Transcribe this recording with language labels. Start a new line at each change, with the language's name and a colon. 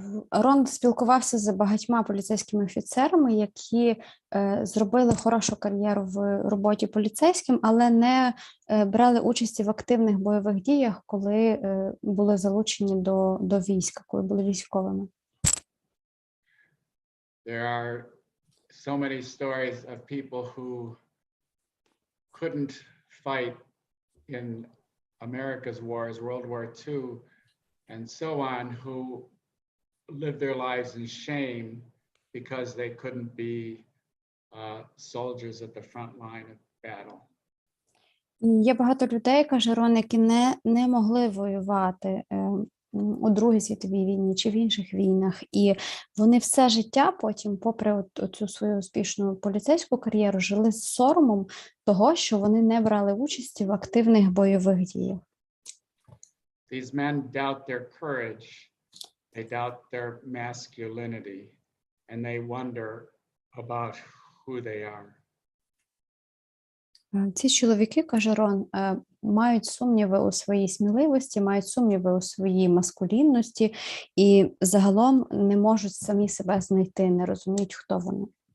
Ukrainian: Рон спілкувався з багатьма поліцейськими офіцерами, які зробили хорошу кар'єру в роботі поліцейським, але не брали участі в активних бойових діях, коли були залучені до війська, коли були військовими.
English: There are so many stories of people who couldn't fight in America's wars, World War II, and so on, who lived their lives in shame because they couldn't be soldiers at the front line of battle.
Ukrainian: Є багато людей, каже Рон, які не могли воювати у Другій світовій війні чи в інших війнах, і вони все життя потім, попри цю свою успішну поліцейську кар'єру, жили з соромом того, що вони не брали участі в активних бойових діях.
English: These men doubt their courage, they doubt their masculinity, and they wonder about who they are.
Ukrainian: Ці чоловіки, каже Рон, мають сумніви у своїй сміливості, мають сумніви у своїй маскулінності і загалом не можуть самі себе знайти, не розуміють, хто вони.